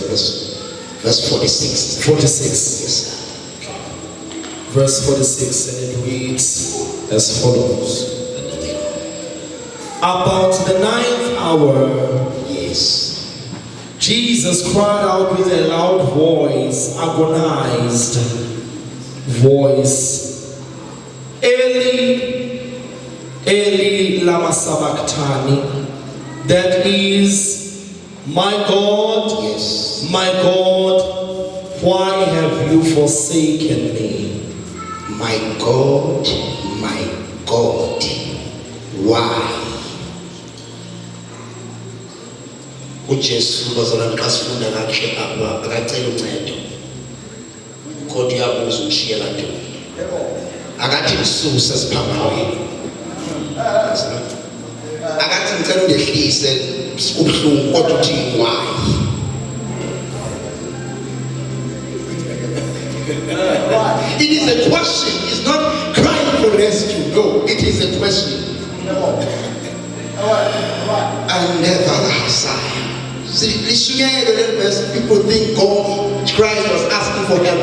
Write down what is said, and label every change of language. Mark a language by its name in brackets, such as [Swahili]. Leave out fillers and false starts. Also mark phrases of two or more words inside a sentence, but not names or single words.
[English] Verse 46. 46. Yes. Verse 46, and it reads as follows. About the 9th hour, yes, Jesus cried out with a loud voice, agonized voice, [Aramaic] Eli, Eli lama sabachthani, [English] that is, my God, yes, my God, why have you forsaken me? My God, why? [Xhosa] uJesu bazalwane xa sifunda kahle apha akacela uncedo kodwa uyabuza umshiya kanti akathi msusa siphambaweni akathi ngicela ungehlise ubhlungu kodwa uthi [English] why it is a question, it's not crying for rescue, no, it is a question. And never Messiah. See, people think God, Christ was asking for help.